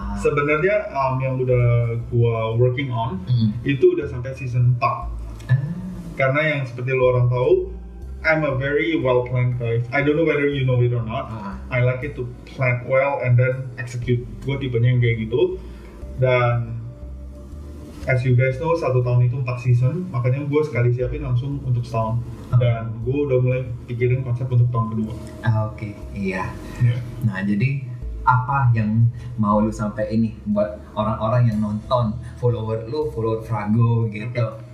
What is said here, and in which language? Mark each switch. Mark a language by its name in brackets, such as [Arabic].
[Indonesian] Sebenarnya yang udah gua [English] working on [Indonesian] itu udah sampai season 4. Karena yang seperti lo orang tahu, [English] I'm a very well planned guy. I don't know whether you know it or not. I like it to plan well and then execute. [Indonesian] Gue tipenya yang kayak gitu. Dan [English] as you guys know, [Indonesian] 1 tahun itu 4 season, makanya gue sekali siapin langsung untuk setahun. Dan gue udah mulai pikirin konsep untuk tahun kedua. Oke, iya. Nah, jadi apa yang mau lu sampai ini buat orang-orang yang nonton, follower Frago gitu?